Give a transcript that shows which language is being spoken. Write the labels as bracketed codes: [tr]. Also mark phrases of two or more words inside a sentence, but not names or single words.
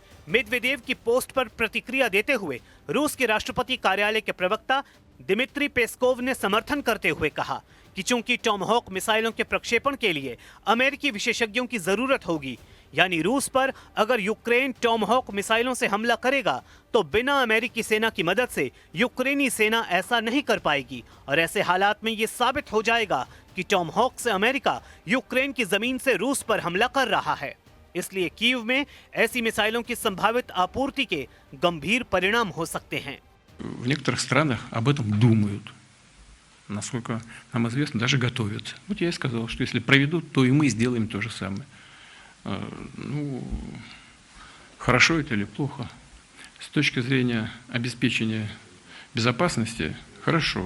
[hi] मेदवेदेव की पोस्ट पर प्रतिक्रिया देते हुए रूस के राष्ट्रपति कार्यालय के प्रवक्ता दिमित्री पेस्कोव ने समर्थन करते हुए कहा कि चूंकि टॉम हॉक मिसाइलों के प्रक्षेपण के लिए अमेरिकी विशेषज्ञों की जरूरत होगी, यानी रूस पर अगर यूक्रेन टॉम हॉक मिसाइलों से हमला करेगा तो बिना अमेरिकी सेना की मदद से यूक्रेनी सेना ऐसा नहीं कर पाएगी और ऐसे हालात में ये साबित हो जाएगा कि टॉम हॉक से अमेरिका यूक्रेन की जमीन से रूस पर हमला कर रहा है। इसलिए कीव में ऐसी मिसाइलों की संभावित आपूर्ति के गंभीर परिणाम हो सकते हैं। [ru] В некоторых странах об этом думают. Насколько нам известно, даже готовятся. Вот я и сказал, что если проведут, то и мы сделаем то же самое. Ну, хорошо это или плохо? С точки зрения обеспечения безопасности, хорошо.